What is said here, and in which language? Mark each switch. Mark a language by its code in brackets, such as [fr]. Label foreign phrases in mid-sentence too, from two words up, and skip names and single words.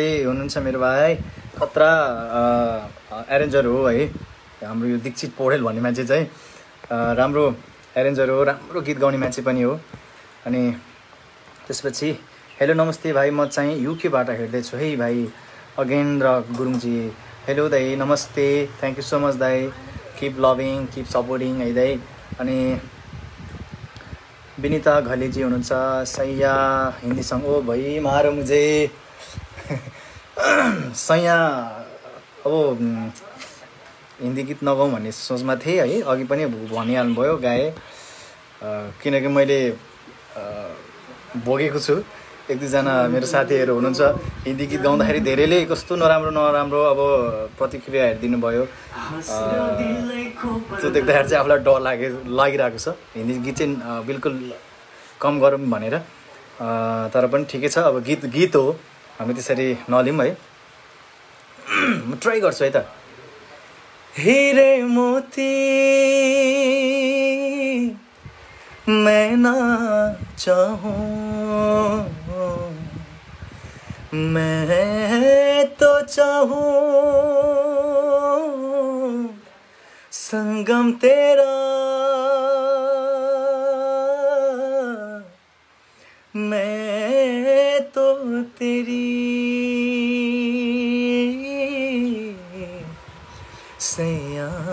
[ne] हुनुहुन्छ मेरो भाइ खतरा एरेन्जर हो है हाम्रो यो दीक्षित पौडेल भन्ने मान्छे चाहिँ राम्रो एरेन्जर हो राम्रो गीत गाउने मान्छे पनि हो अनि त्यसपछि हेलो नमस्ते भाइ म चाहिँ युकेबाट हेर्दैछु है भाइ अगेन्द्र गुरुङजी हेलो दाइ नमस्ते [en] thank you so much [ne] दाइ [en] keep loving keep supporting [ne] है दाइ अनि विनिता घलेजी हुनुहुन्छ सैया हिन्दी सङ्ग [hi] ओ भाइ मारो मुझे [ne] सैया अब हिन्दी गीत नगाउँ भन्ने सोचमा थिएँ है अघि पनि भनिहाल्नुभयो गाएँ किनकि मैले भोगेको छु एक दुईजना मेरो साथीहरू हुनुहुन्छ हिन्दी गीत गाउँदाखेरि धेरैले कस्तो नराम्रो अब प्रतिक्रियाहरू दिनुभयो त्यो देख्दाखेरि चाहिँ आफूलाई डर लागिरहेको छ हिन्दी गीत चाहिँ बिल्कुल कम गरौँ भनेर तर पनि ठिकै छ अब गीत हो हामी त्यसरी नलिउँ है म ट्राई गर्छु है त [hi] हीरे मोती मैं ना चाहूं मैं तो चाहूं संगम तेरा मैं तो तेरी सैया